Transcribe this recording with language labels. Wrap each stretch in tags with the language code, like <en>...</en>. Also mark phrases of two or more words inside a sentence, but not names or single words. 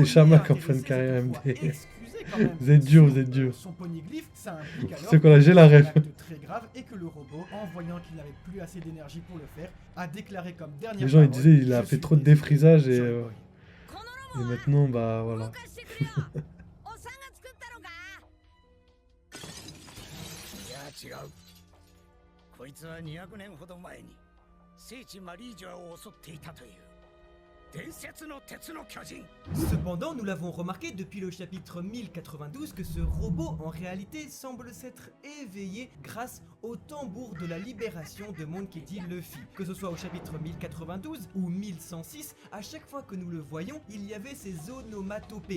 <fr>Shamak en fin de intéressé carrière se soit MD. excusé quand même Vous êtes dur, sur, vous êtes dur. son poneglyphe, ça implique alors C'est qu'on a, j'ai la que ref. c'est un acte très grave et que le robot, en voyant qu'il n'avait plus assez d'énergie pour le faire, a déclaré comme dernière Les gens ils parole, disaient il a je fait suis trop de désolé, défrisage Joy et Boy. maintenant bah voilà.</fr> <ja>おっさんが作ったのか。いや違う。こいつは200年ほど前に聖地マリージョアを襲っていたという伝説の鉄の巨人。</ja> <fr>Cependant, nous l'avons remarqué depuis le chapitre 1092 que ce robot en réalité semble s'être éveillé grâce au tambour de la libération de Monkey D. Luffy. Que ce soit au chapitre 1092 ou 1106, à chaque fois que nous le voyons, il y avait ces onomatopées.</fr>